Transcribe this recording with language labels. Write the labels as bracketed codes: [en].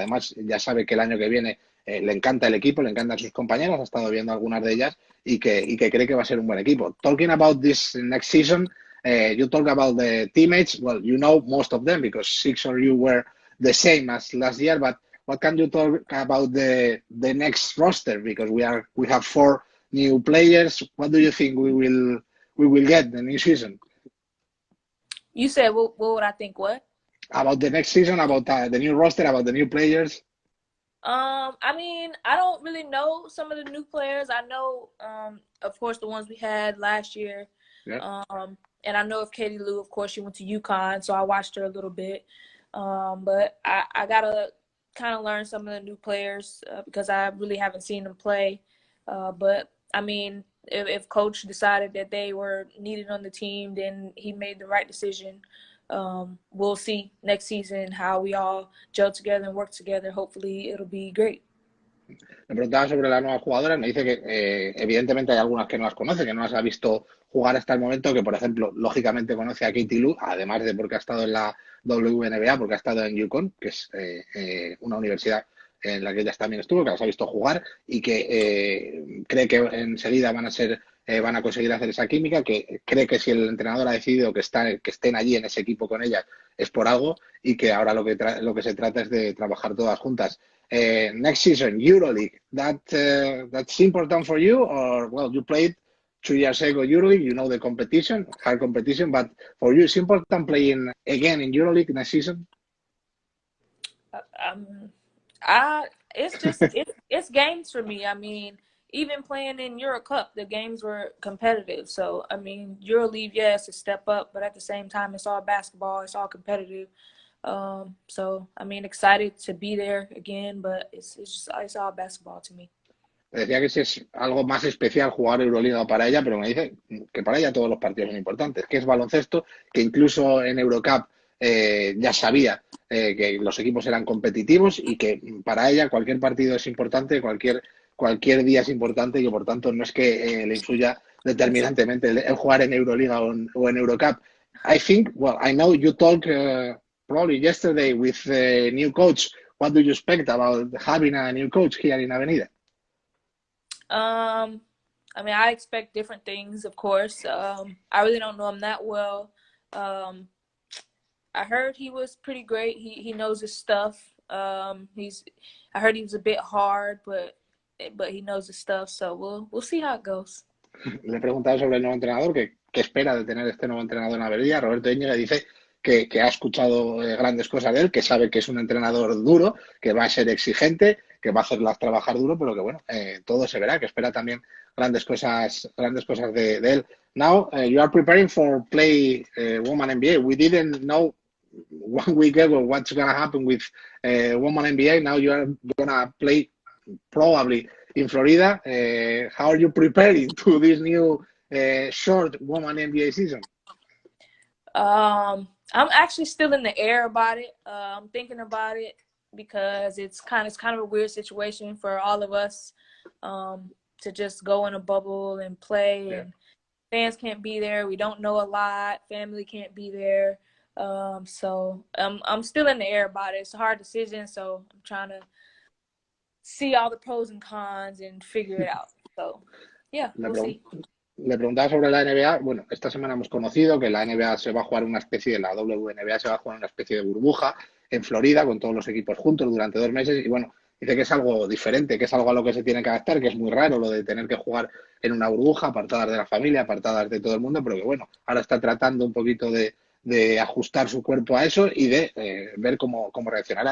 [es] Además, ya sabe que el año que viene le encanta el equipo, le encantan sus compañeros, ha estado viendo algunas de ellas y que cree que va a ser un buen equipo. [en] Talking about this next season, you talk about the teammates. Well, you know most of them because 6 of you were the same as last year. But what can you talk about the next roster? Because we have 4 new players. What do you think we will get the new season? You said what would I think? What? About the next season, about the new roster, about the new players. I mean, I don't really know some of the new players. I know, of course, the ones we had last year. Yeah. And I know of Katie Lou, of course, she went to UConn, so I watched her a little bit. But I got to kind of learn some of the new players because I really haven't seen them play. But, I mean, if Coach decided that they were needed on the team, then he made the right decision. We'll see next season how we all gel together and work together. Hopefully it'll be great. [es] Me preguntaba sobre las nuevas jugadoras, me dice que evidentemente hay algunas que no las conoce, que no las ha visto jugar hasta el momento, que por ejemplo, lógicamente conoce a Katie Lou, además de porque ha estado en la WNBA, porque ha estado en UConn, que es una universidad en la que ellas también estuvo, que las ha visto jugar y que cree que enseguida van a conseguir hacer esa química, que cree que si el entrenador ha decidido que estén allí en ese equipo con ellas es por algo y que ahora lo que se trata es de trabajar todas juntas. [en] Next season, EuroLeague, that's important for you, or well, you played 2 years ago EuroLeague, you know the competition, hard competition, but for you, it's important playing again in EuroLeague next season. Um, I it's just it's games for me. I mean, even playing in Euro Cup, the games were competitive. So I mean, EuroLeague, yes, a step up, but at the same time, it's all basketball. It's all competitive. So I mean, excited to be there again, but it's all basketball to me. [es] Me decía que si es algo más especial jugar Euroliga para ella, pero me dice que para ella todos los partidos son importantes, que es baloncesto, que incluso en Eurocup ya sabía que los equipos eran competitivos y que para ella cualquier partido es importante, cualquier día es importante y que por tanto no es que le influya determinantemente el jugar en Euroliga o en Eurocup. [en] I think, well, I know you talk probably yesterday with a new coach. What do you expect about having a new coach here in Avenida? I mean, I expect different things, of course. I really don't know him that well. I heard he was pretty great. He knows his stuff. I heard he was a bit hard, but he knows his stuff. So we'll see how it goes. [es] Le he preguntado sobre el nuevo entrenador, qué espera de tener este nuevo entrenador en Avenida. Roberto Íñiga dice que ha escuchado grandes cosas de él, que sabe que es un entrenador duro, que va a ser exigente, que va a hacerlas trabajar duro, pero que bueno, todo se verá, que espera también grandes cosas de él. [en] Now, you are preparing for play Women NBA. We didn't know 1 week ago what's going to happen with Women NBA. Now you are going to play probably in Florida. How are you preparing to this new short Women NBA season? I'm actually still in the air about it. I'm thinking about it because it's kind of a weird situation for all of us to just go in a bubble and play. Yeah. And fans can't be there. We don't know a lot. Family can't be there. So I'm still in the air about it. It's a hard decision, so I'm trying to see all the pros and cons and figure it out. So, yeah, we'll see. [es] Le preguntaba sobre la NBA. Bueno, esta semana hemos conocido que la NBA se va a jugar una especie de la WNBA, se va a jugar una especie de burbuja en Florida con todos los equipos juntos durante 2 meses y bueno, dice que es algo diferente, que es algo a lo que se tiene que adaptar, que es muy raro lo de tener que jugar en una burbuja, apartadas de la familia, apartadas de todo el mundo, pero que bueno, ahora está tratando un poquito de ajustar su cuerpo a eso y de ver cómo reaccionará.